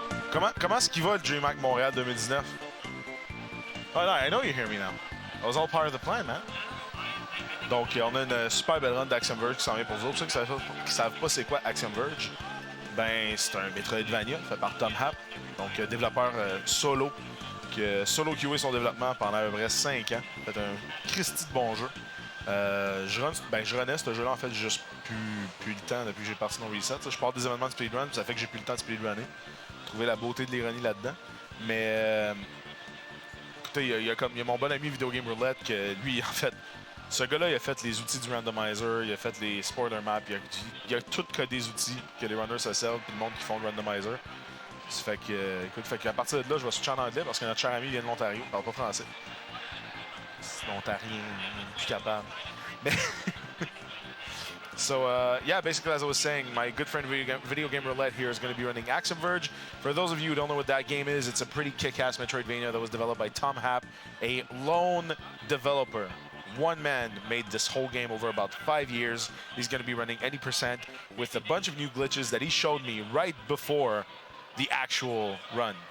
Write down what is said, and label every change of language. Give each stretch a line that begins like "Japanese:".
French: Comment est-ce qu'il va le DreamHack Montréal 2019?
English: Oh no, I know you hear me now. That was all part of the plan, man.
French: Donc, on a une super belle run d'Axion Verge qui s'en vient pour vous. Pour ceux qui ne savent pas c'est quoi Axion Verge, ben c'est un Metroidvania fait par TreamHack, donc développeur solo, qui a solo QA son développement pendant à peu près 5 ans. C'est un Christy de bon jeu. Je renais ce jeu-là en fait juste plus le temps depuis que j'ai parti NoReset. Je pars des événements de Speedrun, ça fait que j'ai plus le temps de speedrunner. Trouver la beauté de l'ironie là-dedans. Mais écoutez, il y a mon bon ami VideoGameRoulette que lui, en fait, ce gars-là, il a fait les outils du randomizer, il a fait les spoiler maps, il a tout codé des outils que les runners se servent, puis le monde qui font le randomizer. Ça fait que, écoute, qu'à partir de là, je vais switcher en anglais parce que notre cher ami vient de l'Ontario, il parle pas français. C'est l'Ontarien, il est plus capable.
English: Mais so, yeah, basically, as I was saying, my good friend VideoGameRoulette here is going to be running Axion Verge. For those of you who don't know what that game is, it's a pretty kick-ass Metroidvania that was developed by TreamHack, a lone developer. One man made this whole game over about 5 years. He's going to be running 80% with a bunch of new glitches that he showed me right before the actual run.